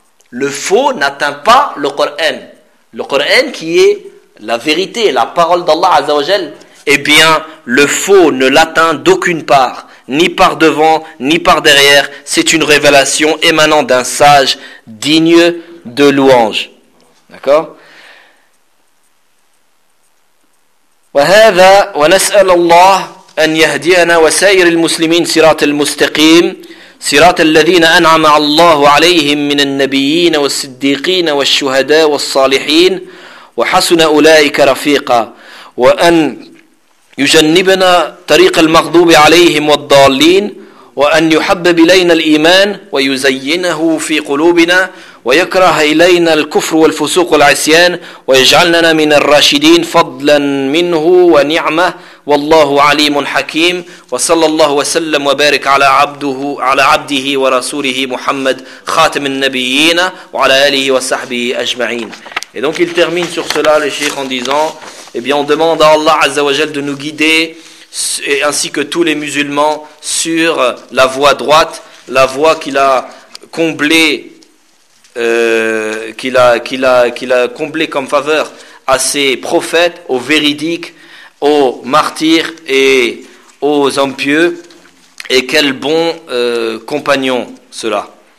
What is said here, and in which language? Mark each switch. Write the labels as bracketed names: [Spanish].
[French] Le faux n'atteint pas le Coran. Le Coran qui est la vérité, la parole d'Allah Azza wa Jal, eh bien, le faux ne l'atteint d'aucune part, ni par devant, ni par derrière. C'est une révélation émanant d'un sage digne de louange. D'accord ? [Arabic] وهذا ونسأل الله أن يهدينا وسائر المسلمين صراط المستقيم صراط الذين أنعم الله عليهم من النبيين والصديقين والشهداء والصالحين وحسن أولئك رفيقا وأن يجنبنا طريق المغضوب عليهم والضالين وأن يحبب إلينا الإيمان ويزينه في قلوبنا ويكره إلينا الكفر والفسوق والعصيان ويجعلنا من الراشدين فضلا منه ونعمة والله عليم حكيم وصلى الله وسلم وبارك على عبده ورسوله محمد خاتم النبيين وعلى آله وصحبه أجمعين. [French] Et donc il termine sur cela le cheikh en disant, eh bien on demande à Allah Azza wa Jal de nous guider ainsi que tous les musulmans sur la voie droite, la voie qu'il a comblée qu'il a comblé comme faveur à ses prophètes, aux véridiques, aux martyrs et aux hommes pieux, et quel bon compagnon cela.